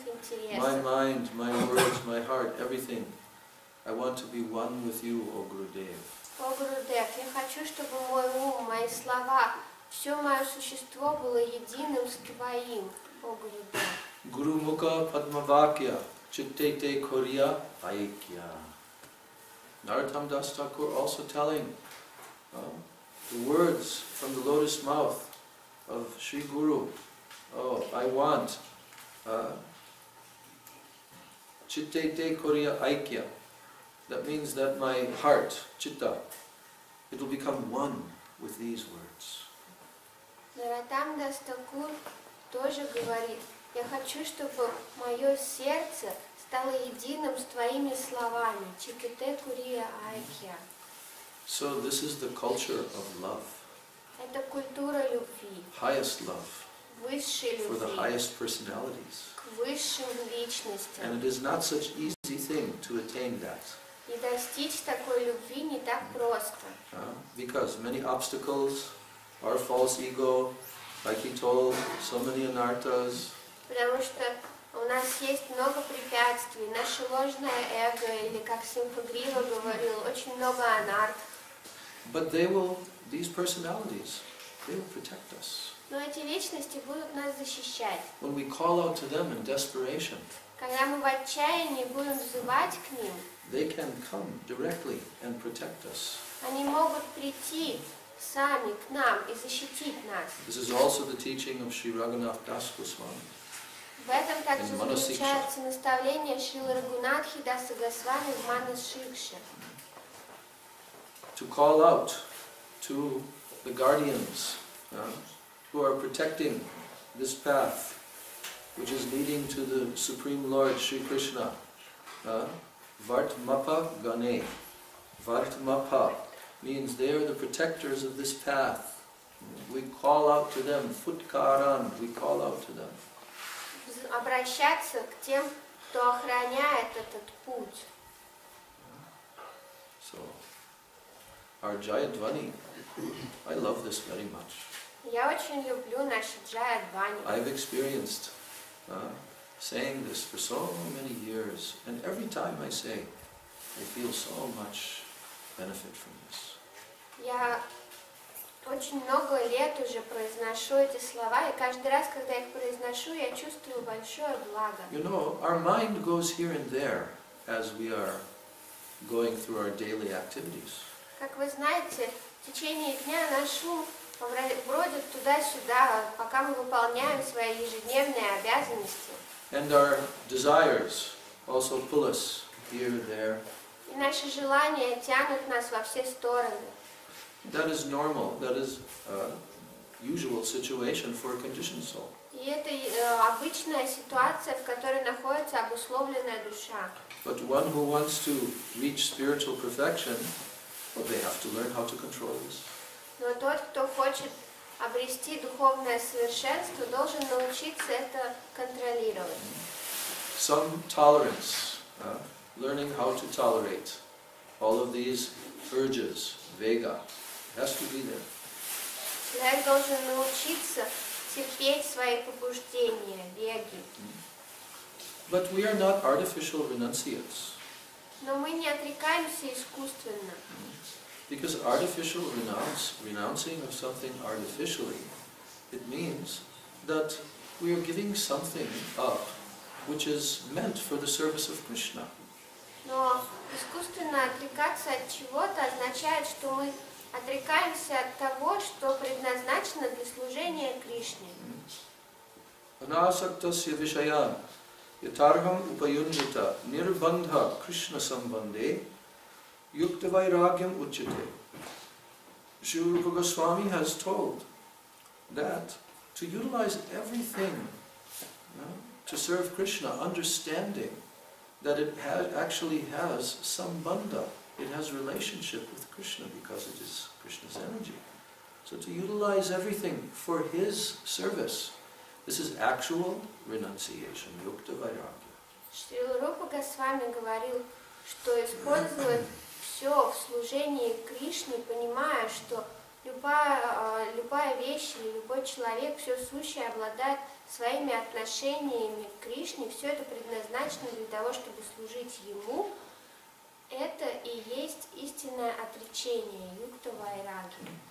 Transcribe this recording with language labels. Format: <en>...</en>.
<en>My интересов. mind, my words, my heart, everything. I want to be one with you, O Gurudev.</en> <ru>О, Гурудев, я хочу, чтобы мой ум, мои слова, все мое существо было единым с твоим, о Гурудев.</ru> <bn>Guru Mukha Padmavakya Chittete Korya Aikya.</bn> <en>Narottam Das Thakur also telling the words from the lotus mouth of Sri Guru. Oh, I want</en> <bn>Chittete Korya Aikya.</bn> <en>That means that my heart, Chitta, it will become one with these words.</en> <ru>Наротам Дас Такур тоже говорит, я хочу, чтобы мое сердце стало единым с твоими словами.</ru> <bn>Чиките Курия Айкья.</bn> <en>So this is the culture of love,</en> <ru>Это культура любви,</ru> <en>highest love,</en> <ru>высшей</ru> <en>for the</en> <ru>любви,</ru> <en>highest personalities.</en> <ru>к высшим личностям.</ru> <en>And it is not such easy thing to attain that.</en> <ru>И достичь такой любви не так просто.</ru> <en>Because many obstacles, our false ego, like he told, so many anarthas.</en> <ru>Потому что у нас есть много препятствий. Наше ложное эго, или как Симхагрива говорил, очень много анарт.</ru> <en>But these personalities, they will protect us.</en> <ru>Но эти личности будут нас защищать.</ru> <en>When we call out to them in desperation,</en> <ru>Когда мы в отчаянии будем взывать к ним,</ru> <en>they can come directly and protect us.</en> <ru>они могут прийти сами к нам и защитить нас.</ru> <en>This is also the teaching of Sri Raghunath Das Goswami.</en> <ru>В этом также</ru> <en>In Manashiksha.</en> <ru>заключается наставление Шрилы Рагунатхи Даса Госвами в Манашикше.</ru> <en>To call out to the guardians who are protecting this path, which is leading to the Supreme Lord Sri Krishna. Vartmapa Gane. Vartmapa means they are the protectors of this path. We call out to them, Futkaran, we call out to them.</en> <ru>Обращаться к тем, кто охраняет этот путь.</ru> <en>So, our Jaya dhvani, I love this very much.</en> <ru>Я очень люблю наши Джая дхвани.</ru> <en>I've experienced saying this for so many years, and every time I say, I feel so much benefit from this.</en> <ru>Я очень много лет уже произношу эти слова, и каждый раз, когда я их произношу, я чувствую большое благо.</ru> <en>You know, our mind goes here and there as we are going through our daily activities.</en> <ru>Как вы знаете, в течение дня наш ум бродит туда-сюда, пока мы выполняем свои ежедневные обязанности.</ru> <en>And our desires also pull us here, there.</en> <ru>И наши желания тянут нас во все стороны.</ru> <en>That is normal. That is a usual situation for a conditioned soul.</en> <ru>И это обычная ситуация, в которой находится обусловленная душа.</ru> <en>But one who wants to reach spiritual perfection, well, they have to learn how to control this.</en> <ru>Но тот, кто хочет обрести духовное совершенство, должен научиться это контролировать.</ru> <en>Some tolerance, learning how to tolerate all of these urges, vega, has to be there.</en> <ru>Человек должен научиться терпеть свои побуждения, веги.</ru> <en>But we are not artificial renunciates.</en> <ru>Но мы не отрекаемся искусственно.</ru> <en>Because artificial renouncing of something artificially, it means that we are giving something up which is meant for the service of Krishna.</en> <ru>Но искусственно отрекаться от чего-то означает, что мы отрекаемся от того, что предназначено для служения Кришне.</ru> <sa>Anasaktasya vishayan yatarham upayunjita nirbandha Krishna sambandhe yukta vairagyam uchyate.</sa> <en>Sri Rupa Goswami has told that to utilize everything to serve Krishna, understanding that it actually has sambandha, it has relationship with Krishna because it is Krishna's energy. So to utilize everything for his service, this is actual renunciation, yukta vairagya.</en> <ru>Шри Рупа Госвами говорил, что использовать все в служении Кришне, понимая, что любая вещь или любой человек, все сущее обладает своими отношениями к Кришне, все это предназначено для того, чтобы служить Ему, это и есть истинное отречение, юкта вайраги.</ru>